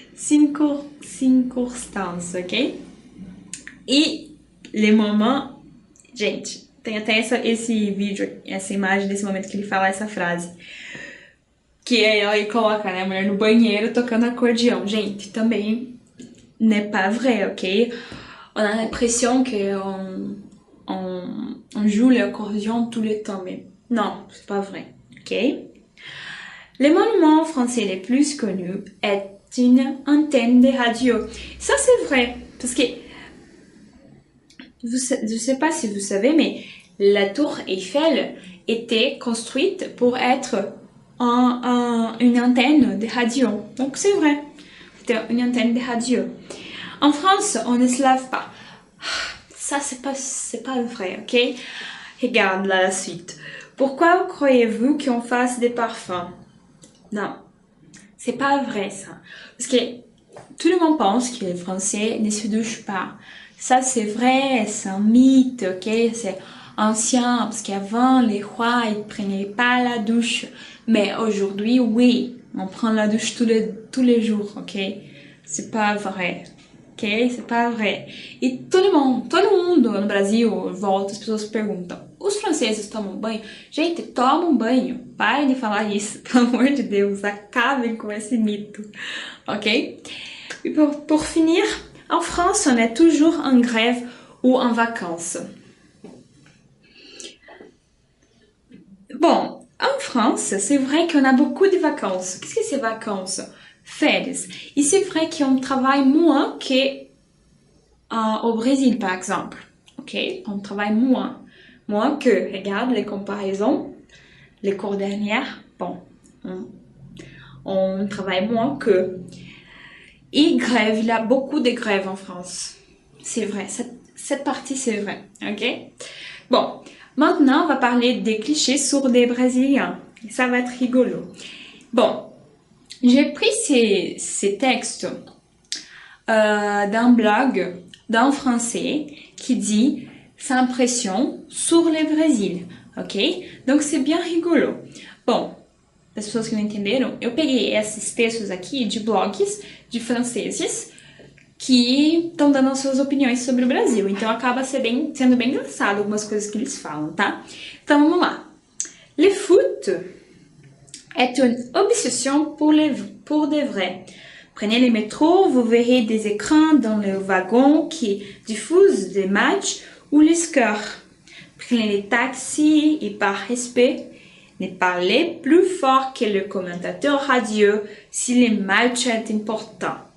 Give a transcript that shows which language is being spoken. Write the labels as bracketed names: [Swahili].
[Portuguese] Circunstância, ok? E [French] le moment, [Portuguese] gente, tem até esse vídeo, essa imagem desse momento que ele fala essa frase. Que ele coloca, né, a mulher no banheiro tocando acordeão. Gente, também [French] n'est pas vrai, ok? On a l'impression qu'on joue l'accordion tout le temps, mais non, c'est pas vrai, ok? Le monument français le plus connu est une antenne de radio. Ça, c'est vrai, parce que je sais pas si vous savez, mais la tour Eiffel était construite pour être une antenne de radio. Donc, c'est vrai, c'était une antenne de radio. En France, on ne se lave pas. Ça, c'est pas vrai, ok? Regarde là la suite. Pourquoi croyez-vous qu'on fasse des parfums? Non, c'est pas vrai ça. Parce que tout le monde pense que les Français ne se douchent pas. Ça, c'est vrai, c'est un mythe, ok? C'est ancien, parce qu'avant, les rois, ils prenaient pas la douche. Mais aujourd'hui, oui, on prend la douche tous les jours, ok? C'est pas vrai. Ok? C'est pas vrai. [Portuguese] E todo mundo no Brasil volta, as pessoas perguntam: os franceses tomam banho? Gente, tomam banho. Parem de falar isso, pelo amor de Deus. Acabem com esse mito. Ok? [French] E pour finir, en France, on est toujours en grève ou en vacances. Bon, en France, c'est vrai qu'on a beaucoup de vacances. Qu'est-ce que c'est vacances? [Portuguese] Férias. [French] Et c'est vrai qu'on travaille moins qu'au Brésil, par exemple. Ok? On travaille moins. Moins que, regarde les comparaisons, les cours dernières. Bon, on travaille moins que. Et grève, il y a beaucoup de grèves en France. C'est vrai, cette partie, c'est vrai. Ok? Bon, maintenant, on va parler des clichés sur des Brésiliens. Ça va être rigolo. Bon. J'ai pris ces textes d'un blog d'un Français qui dit sa impression sur le Brésil, ok? Donc c'est bien rigolo. [Portuguese] Bom, para as pessoas que não entenderam, eu peguei esses textos aqui de blogs de franceses que estão dando as suas opiniões sobre o Brasil. Então acaba sendo bem engraçado algumas coisas que eles falam, tá? Então vamos lá. [French] Le foot est une obsession pour de vrai. Prenez les métros, vous verrez des écrans dans les wagons qui diffusent des matchs ou les scores. Prenez les taxis et par respect, ne parlez plus fort que le commentateur radio si le match est important.